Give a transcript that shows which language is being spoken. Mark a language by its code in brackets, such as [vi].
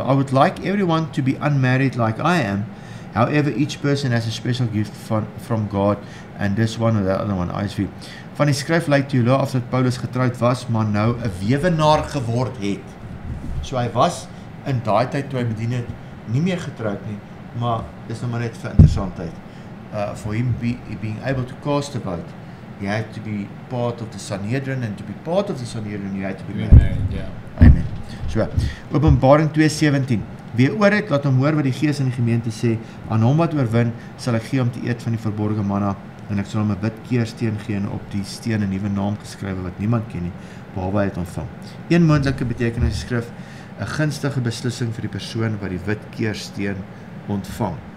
[en] I would like everyone to be unmarried like I am. However, each person has a special gift from God, and this one or the other one, ISV. [af] Van die skryf lyk toe of dat Paulus getroud was, maar nou 'n weewenaar geword het. So hy was in daai tyd toe hy bedien het, nie meer getroud nie, maar dis nou maar net vir interessantheid. [en] For him being able to cast a vote, you had to be part of the Sanhedrin, and to be part of the Sanhedrin, you had to be married. [af] Ja. Amen. So, Openbaring 2:17. Wie oor het, laat hom hoor wat die Gees in die gemeente sê. Aan hom wat oorwin, sal ek gee om te eet van die verborgde manna, en ek sal hom 'n wit keersteen gee en op die steen 'n nuwe naam geskrywe wat niemand ken nie, behalwe hy het ontvang. Een moontlike betekenis die skrif, 'n gunstige beslissing vir die persoon wat die wit keersteen ontvang.